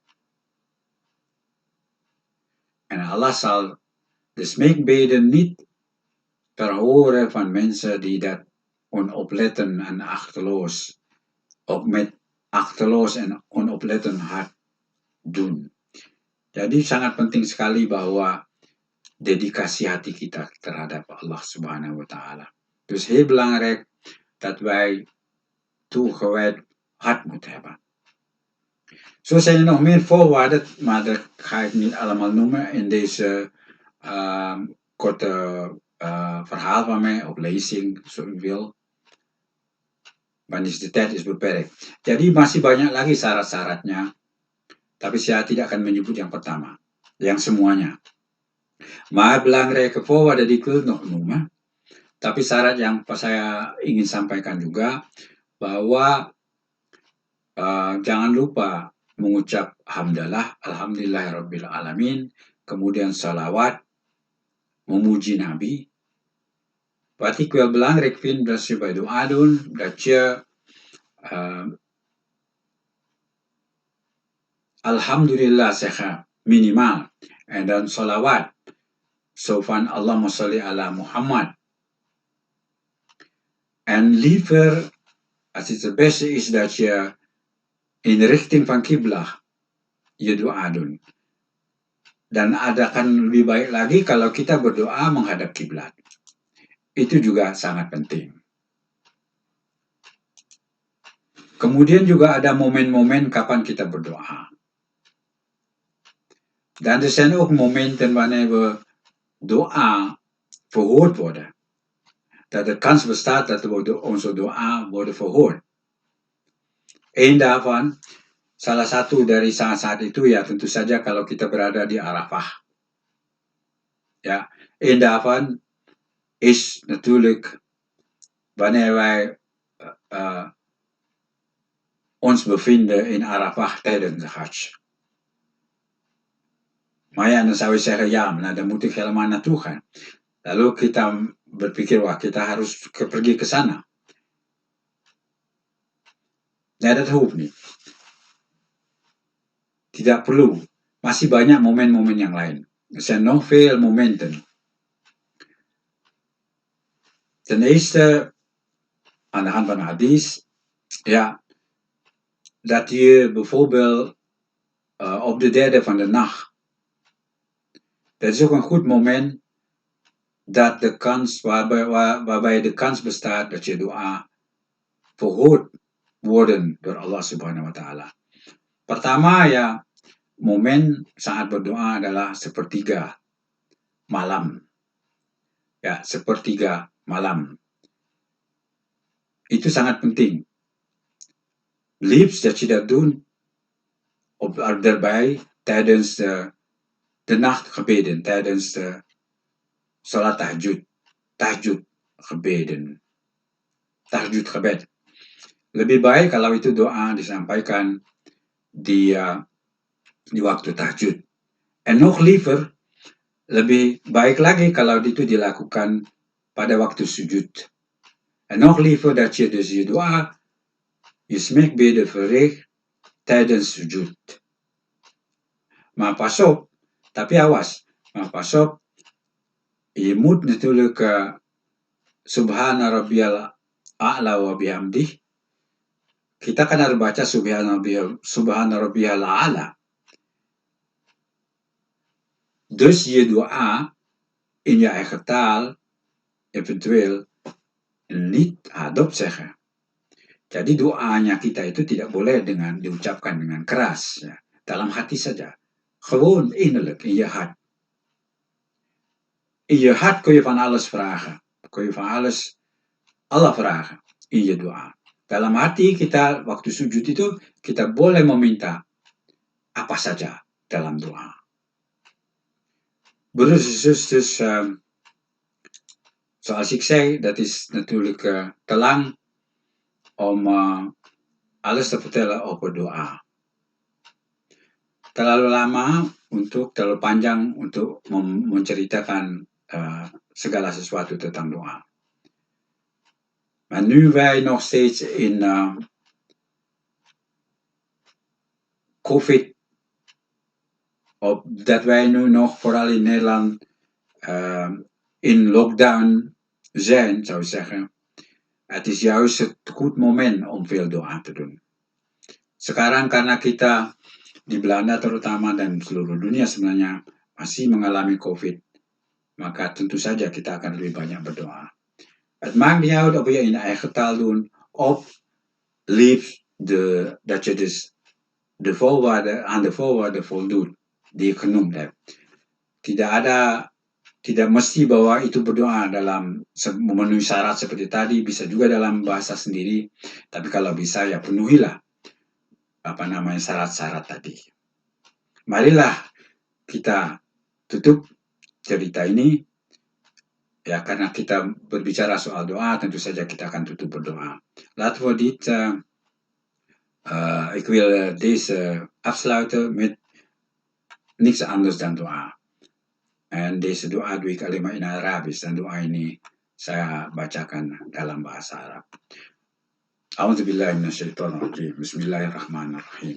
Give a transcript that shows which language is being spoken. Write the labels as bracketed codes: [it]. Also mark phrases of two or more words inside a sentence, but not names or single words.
[nl] En Allah zal de smeekbeden niet verhoren van mensen die dat onopletten en achteloos, ook met achteloos en onopletten hart doen. [id] Jadi sangat penting sekali bahwa dedikasi hati kita terhadap Allah [ar] سبحانه وتعالى. [nl] Dus heel belangrijk dat wij toegewijd hart moeten hebben. Zo zijn er nog meer voorwaarden, maar dat ga ik niet allemaal noemen in deze korte verhaal van mij, of lezing, zo u wil. Want de tijd is beperkt. [id] Jadi masih banyak lagi syarat-syaratnya, tapi saya tidak akan menyebut yang pertama, yang semuanya. [nl] Maar belangrijke voorwaarden die ik wil nog noemen, [id] tapi syarat yang saya ingin sampaikan juga, bahwa jangan lupa mengucap hamdalah, [ar] الحمد لله رب العالمين, [id] kemudian salawat, memuji Nabi, [nl] Wat ik wel belangrijk vind, dat je bij dua doen, dat je alhamdulillah zeggen, minimaal. En dan salawat. Zo van [ar] اللهم صل على محمد. [nl] En liever, als het beste is, dat je in de richting van kiblah je doa doen. [id] Dan akan lebih baik lagi kalau kita berdoa menghadap kiblat. Itu juga sangat penting. Kemudian juga ada momen-momen kapan kita berdoa. [nl] Dan er zijn ook momenten wanneer we doa verhoord worden. Dat de kans bestaat dat onze doa worden verhoord. Eén daarvan, [id] salah satu dari saat-saat itu ya tentu saja kalau kita berada di Arafah. [nl] Ja, één daarvan is natuurlijk wanneer wij ons bevinden in Arafah tijdens de Hajj. Maar ja, dan zou je zeggen, ja, nou dan moet ik helemaal naartoe gaan. [id] Lalu kita berpikir, wah kita harus pergi ke sana. [nl] Nee, dat hoeft niet. [id] Tidak perlu. Masih banyak momen-momen yang lain. [nl] Er zijn nog veel momenten. Ten eerste, aan de hand van de hadith, ja, dat je bijvoorbeeld op de derde van de nacht, dat is ook een goed moment dat de kans, waarbij de kans bestaat dat je dua verhoord worden door Allah [ar] سبحانه وتعالى. [id] Pertama ya, momen saat berdoa adalah sepertiga malam. Ya, sepertiga malam. Itu sangat penting. [nl] Liefst dat je dat doet daarbij tijdens de nachtgebeden, tijdens de salat tahajud gebed. [id] Lebih baik kalau itu doa disampaikan di waktu tahajud. [nl] En nog liever, [id] lebih baik lagi kalau itu dilakukan pada waktu sujud. [nl] En nog liever dat je dus je doa, je smeekbeden verricht tijdens sujud. Maar pas op, [id] tapi awas, [nl] maar pas op, je moet natuurlijk [ar] سبحان ربي الأعلى وبحمده. [id] Kita kan harus baca [ar] سبحان ربي الأعلى. [nl] Dus je doa in je eigen taal eventueel niet hardop zeggen. [id] Jadi doanya kita itu tidak boleh diucapkan dengan keras, ya. Dalam hati saja. [nl] Gewoon innerlijk, in je hart. In je hart kun je van alles vragen. Kun je van alles Allah vragen in je doa. [id] Dalam hati kita, waktu sujud itu, kita boleh meminta apa saja dalam doa. [nl] Broeders en zusters, zoals ik zei, dat is natuurlijk te lang om alles te vertellen over doa. [id] Terlalu panjang untuk menceritakan segala sesuatu tentang doa. [nl] Maar nu wij nog steeds in COVID, dat wij nu nog vooral in Nederland in lockdown zijn, zou ik zeggen, het is juist het goed moment om veel doa te doen. [id] Sekarang karena kita di Belanda terutama dan seluruh dunia sebenarnya masih mengalami COVID, maka tentu saja kita akan lebih banyak berdoa. [nl] Het maakt niet uit of je in eigen taal doet, of liefst dat je dus aan de voorwaarden voldoet die ik genoemd heb. [id] Tidak mesti bahwa itu berdoa dalam memenuhi syarat seperti tadi, bisa juga dalam bahasa sendiri, tapi kalau bisa ya penuhilah syarat-syarat tadi. Marilah kita tutup cerita ini. Ja, karena kita berbicara soal doa, tentu saja kita akan tutup berdoa. [nl] Laten we dit, ik wil deze afsluiten met niks anders dan doa. En deze doa doe ik alleen maar in Arabisch. [id] Dan doa ini Saya bacakan dalam bahasa Arab. [ar] أعوذ بالله من الشيطان الرجيم. بسم الله الرحمن الرحيم.